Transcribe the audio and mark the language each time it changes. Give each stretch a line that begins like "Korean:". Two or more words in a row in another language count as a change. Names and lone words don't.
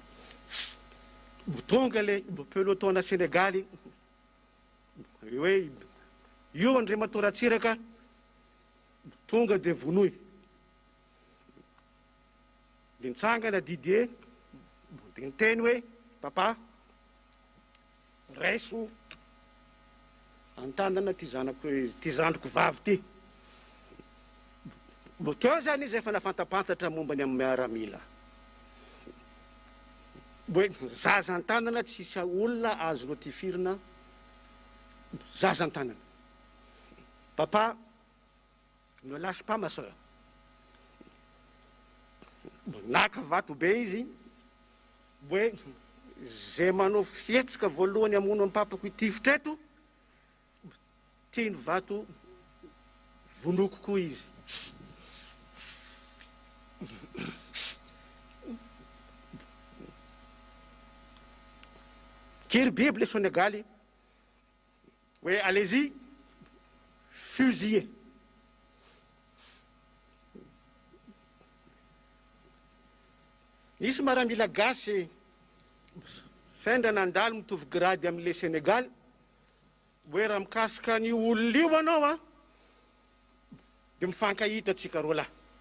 Malagasy: tonga le pelotona Senegaly hoe io Andriamato Ratsiraka tonga de vonoy de nitsangana Didier de niteny hoe papa raiso antanana ty zanako ty zandriko vavy ty teo zany izy efa nafantapantatra momba ny amin'ny miaramila hoe zaza antanana tsisy olona azo notifirina zaza antanana
French: papa ne lâche pas ma sœur
Malagasy: naka vato be izy hoe zay manao fietsika voalohany amono amin'ny papako itifitra eto tiany vato vonoko koa izy kiry Bible Senegaly hoe
French: allez-y fusillez
Malagasy: nisy maramila gasy sendra nandalo mitovy grady amin'le Senegaly hoe raha mikasika ny olona io anao a de mifankahita tsika roa lahy